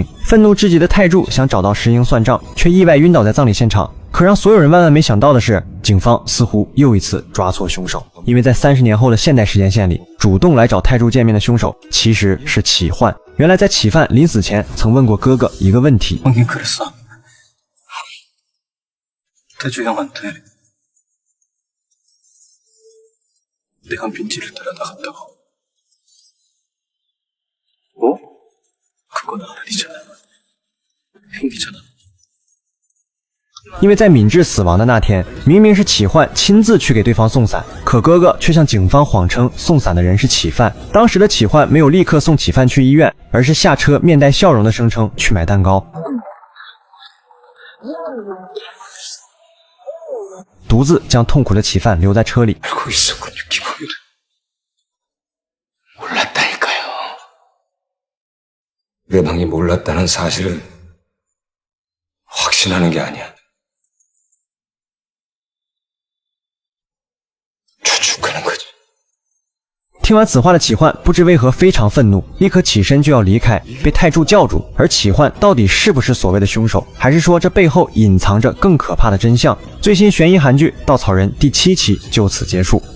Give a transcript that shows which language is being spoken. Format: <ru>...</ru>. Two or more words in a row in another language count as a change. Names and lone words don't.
<zh>愤怒至极的泰柱想找到石英算账，却意外晕倒在葬礼现场。可让所有人万万没想到的是，警方似乎又一次抓错凶手，因为在30年后的现代时间线里，主动来找泰柱见面的凶手其实是起患。原来在起犯临死前曾问过哥哥一个问题。</zh> <ko>형님 그랬어. 태주 형한테 내가 민지를 데려나갔다고. 뭐? 그건 아니잖아. 형이잖아.</ko> <zh>因为在敏智死亡的那天，明明是起患亲自去给对方送伞，可哥哥却向警方谎称送伞的人是起犯。当时的起患没有立刻送起犯去医院，而是下车面带笑容的声称去买蛋糕，独自将痛苦的起犯留在车里。</zh> <ko>알고 있었군요, 기범이를. 몰랐다니까요. 내 방이 몰랐다는 사실은 확신하는 게 아니야. 추측하는 거지.</ko> <zh>听完此话的起患不知为何非常愤怒，立刻起身就要离开，被泰柱叫住。而起患到底是不是所谓的凶手，还是说这背后隐藏着更可怕的真相？最新悬疑韩剧《稻草人》第7期就此结束。</zh>